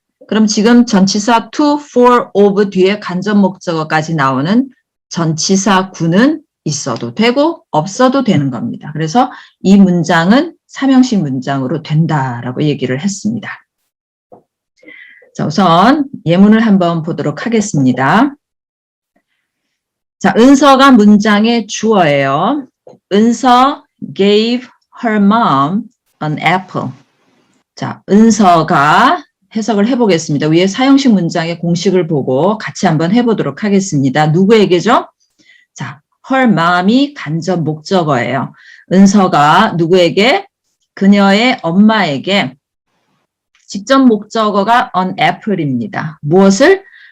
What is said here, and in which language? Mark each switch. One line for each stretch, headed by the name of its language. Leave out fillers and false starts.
Korean: 그럼 지금 전치사 to, for, of 뒤에 간접 목적어까지 나오는 전치사 구는 있어도 되고 없어도 되는 겁니다. 그래서 이 문장은 삼형식 문장으로 된다라고 얘기를 했습니다. 자, 우선 예문을 한번 보도록 하겠습니다. 자, 은서가 문장의 주어예요.
English: 은서 gave her mom an apple.
Korean: 자, 은서가 해석을 해보겠습니다. 위에 사형식 문장의 공식을 보고 같이 한번 해보도록 하겠습니다. 누구에게죠? 자,
English: her mom
Korean: 이 간접 목적어예요. 은서가 누구에게? 그녀의 엄마에게 직접 목적어가
English: an apple
Korean: 입니다. 무엇을?